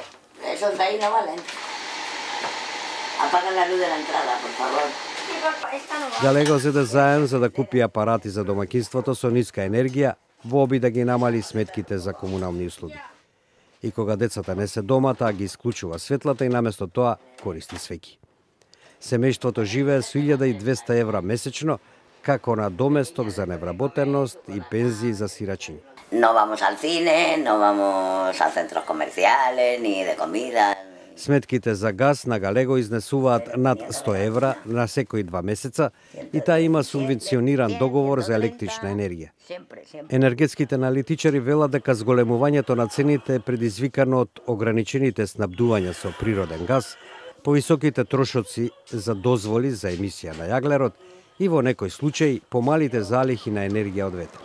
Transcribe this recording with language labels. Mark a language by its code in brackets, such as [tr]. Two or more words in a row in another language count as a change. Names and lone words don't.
[mk] Галего зеде заем за да купи апарати за домаќинството со ниска енергија во обид да ги намали сметките за комунални услуги. И кога децата не се дома, таа ги исклучува светлата и наместо тоа користи свеќи. Семејството живее со 1200 евра месечно, како на доместок за невработеност и пензии за сирачиња. [es] No vamos al cine, no vamos a centros comerciales, ni de comida. [mk] Сметките за газ на Галего изнесуваат над 100 евра на секои 2 месеца и таа има субвенциониран договор за електрична енергија. Енергетските аналитичари велат дека зголемувањето на цените е предизвикано од ограничените снабдувања со природен газ, повисоките трошоци за дозволи за емисија на јаглерод и во некои случаи помалите залихи на енергија од ветер.